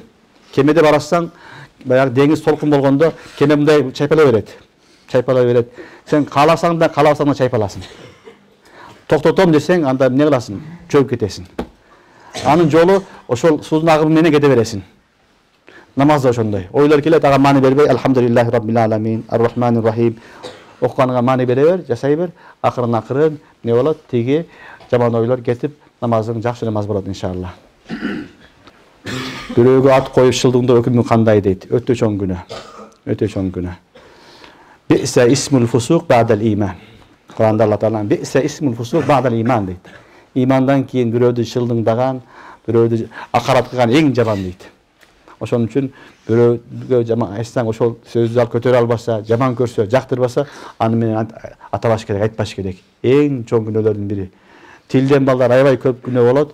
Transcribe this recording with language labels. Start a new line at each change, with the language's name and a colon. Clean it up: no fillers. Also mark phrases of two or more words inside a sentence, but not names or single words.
Kyrgyz: Кемеде барасаң, баягы деңиз толкун болгондо кеме мындай чайпала берет. Чайпала берет. Сен кааласаң да, каалабасаң да чайпаласың. Токтотом десең, анда эмне кыласың? Чөгүп кетесиң. Анын жолу ошол суздун агымы менен кете бересиң. Намаз да ошондой. Ойлор келет, ага маани бербей,
Arabic: الحمد لله رب العالمين الرحمن الرحيم.
Kyrgyz: Окуганыңа маани бере бер, жасай бер, акырын не болот? Тиги жаман ойлор кетип, намазың жакшы намаз болот иншалла. Бирөөгө ат коюп шылдыңда өкүмү кандай дейт? Өтө чоң күнөө. Өтө чоң күнөө.
Arabic: بئس الاسم الفسوق بعد الإيمان.
Kyrgyz: Куранда Алла Таала
Arabic: بئس الاسم الفسوق بعد الإيمان
Kyrgyz: дейт. Имандан кийин бирөөдү шылдыңдаган, бирөөдү акарат кылган эң жаман дейт. Ошон үчүн бирөөгө жаман айтсаң, ошол сөздү ал көтөрө албаса, жаман көрсө, жактырбаса, аны менен атабаш керек, айтпаш керек. Эң чоң күнөөлөрдүн бири. Тилден балдар аябай көп күнөө болот.